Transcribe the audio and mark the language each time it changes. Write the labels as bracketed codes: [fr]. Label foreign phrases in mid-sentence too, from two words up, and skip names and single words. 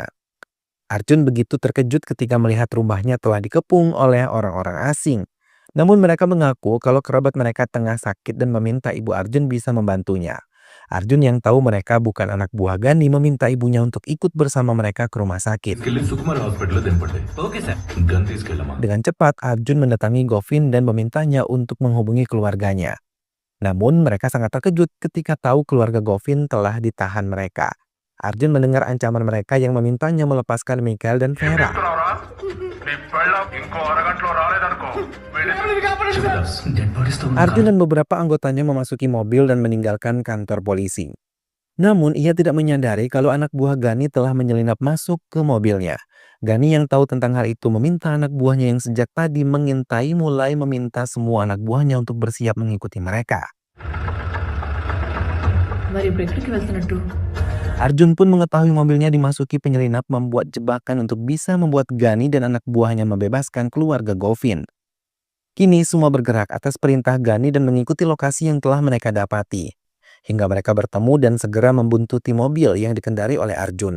[id] Arjun begitu terkejut ketika melihat rumahnya telah dikepung oleh orang-orang asing. Namun mereka mengaku kalau kerabat mereka tengah sakit dan meminta ibu Arjun bisa membantunya. Arjun yang tahu mereka bukan anak buah Gani meminta ibunya untuk ikut bersama mereka ke rumah sakit. [te] తీసుకెళ్లి సుకుమార్ హాస్పిటల్లో దింపండి. [en] okay sir. [te] గన్ తీసుకెళ్ళమా. [id] Dengan cepat, Arjun mendatangi Govin dan memintanya untuk menghubungi keluarganya. Namun mereka sangat terkejut ketika tahu keluarga Govin telah ditahan mereka. Arjun mendengar ancaman mereka yang memintanya melepaskan Mikhail dan Vera. [en] dead bodies [te] తో ఉన్న [id] Arjun dan beberapa anggotanya memasuki mobil dan meninggalkan kantor polisi. Namun ia tidak menyadari kalau anak buah Gani telah menyelinap masuk ke mobilnya. Gani yang tahu tentang hal itu meminta anak buahnya yang sejak tadi mengintai mulai meminta semua anak buahnya untuk bersiap mengikuti mereka. [te] మరి ఇప్పుడు ఎక్కడికి వెళ్తున్నట్టు? [id] Arjun pun mengetahui mobilnya dimasuki penyelinap membuat jebakan untuk bisa membuat Gani dan anak buahnya membebaskan keluarga Govin. Kini semua bergerak atas perintah Gani dan mengikuti lokasi yang telah mereka dapati. Hingga mereka bertemu dan segera membuntuti mobil yang dikendari oleh Arjun.